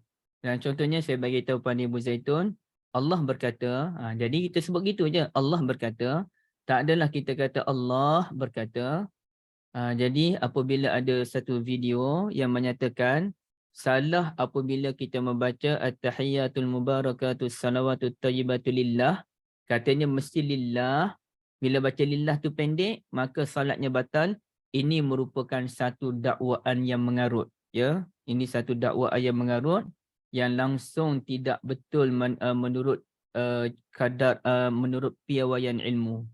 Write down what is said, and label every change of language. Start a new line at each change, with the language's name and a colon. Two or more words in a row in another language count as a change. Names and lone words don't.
Malay: Dan contohnya saya bagi tahu pada Ibu Zaitun, Allah berkata, jadi kita sebut gitu je, Allah berkata, tak adalah kita kata Allah berkata. Jadi apabila ada satu video yang menyatakan salah apabila kita membaca
Arabic: التحيات المباركات الصلوات الطيبات لله,
Malay: katanya mesti lillah. Bila baca lillah tu pendek, maka salatnya batal. Ini merupakan satu dakwaan yang mengarut, ya. Ini satu dakwaan yang mengarut yang langsung tidak betul menurut kadar menurut piawaian ilmu.